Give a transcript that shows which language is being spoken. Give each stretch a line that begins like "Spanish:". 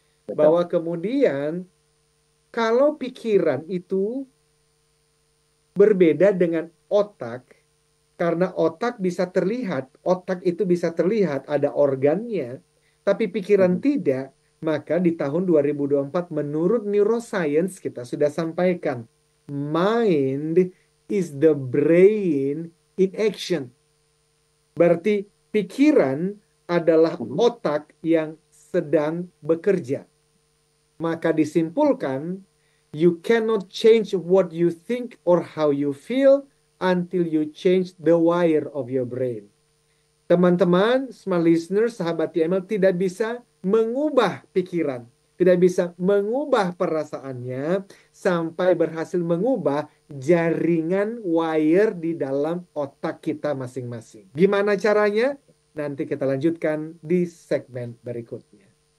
Indonesian: Bahwa kemudian kalau pikiran itu berbeda dengan otak, karena otak bisa terlihat, otak itu bisa terlihat ada organnya, tapi pikiran tidak, maka di tahun 2024 menurut neuroscience kita sudah sampaikan,
English: mind is the brain in action.
Indonesian: Berarti pikiran adalah otak yang sedang bekerja. Maka disimpulkan,
English: you cannot change what you think or how you feel until you change the wire of your brain.
Indonesian: Teman-teman, smart listeners, sahabat TML tidak bisa mengubah pikiran, tidak bisa mengubah perasaannya sampai berhasil mengubah jaringan wire di dalam otak kita masing-masing. Gimana caranya? Nanti kita lanjutkan di segmen berikutnya.